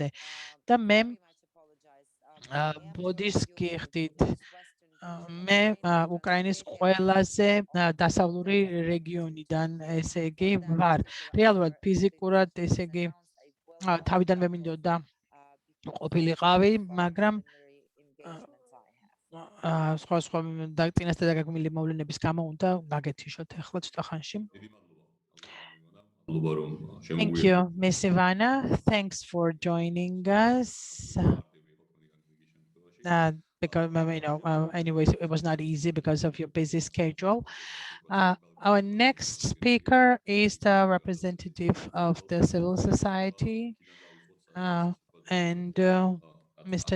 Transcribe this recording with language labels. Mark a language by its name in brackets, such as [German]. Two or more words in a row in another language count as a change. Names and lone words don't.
[Georgian] და მე ბოდის გიხდით, მე უკრაინის ყველაზე დასავლური რეგიონიდან ესე იგი ვარ. რეალურად ფიზიკურად ესე იგი თავიდანვე მინდოდა ყოფილიყავი, მაგრამ სხვა წინასწარ დაგეგმილი მოვლენების გამო უნდა გაგეთიშოთ ახლა ცოტა ხანში. [English] Thank you, Miss Ivana. Thanks for joining us. Because anyways, it was not easy because of your busy schedule. Our next speaker is the representative of the civil society and Mr.